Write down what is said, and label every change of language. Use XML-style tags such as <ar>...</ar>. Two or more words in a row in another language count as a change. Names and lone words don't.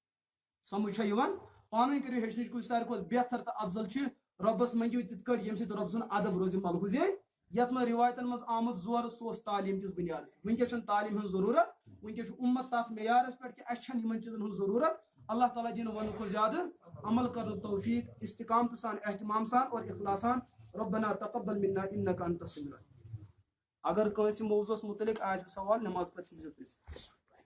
<ks>سمجھ چھا یِوان پانہٕ ؤنۍ کٔرِو ہیٚچھنٕچ کوٗشش ساروی کھۄتہٕ بہتر تہٕ افضل چھُ رۄبس منٛگِو تِتھ کٲٹھۍ ییٚمہِ سۭتۍ رۄب سُنٛد ادب روزِ ملحوظ یتھ منٛز روایتن منٛز آمُت زورٕ سُہ اوس تعلیٖم کِس بُنیادس وٕنکیٚس چھنہٕ تعلیٖم ہٕنٛز ضروٗرت وٕنکیٚس چھُ اُمت تتھ معیارس پٮ۪ٹھ کہِ اَسہِ چھنہٕ یِمن چیٖزن ہٕنٛز ضروٗرت اللہ تعالیٰ دِنہٕ ونہٕ کھۄتہٕ زیادٕ عمل کرنُک توفیٖق استقامتہٕ سان احتمام سان اور اخلاص سان</ks> <ar>ربنا تقبل منا انك انت السميع العليم</ar> <ks>اگر کٲنٛسہِ موضوعس متعلق آسہِ سوال نماز پتہٕ ہیٚکہِ زیو پرژھِتھ</ks>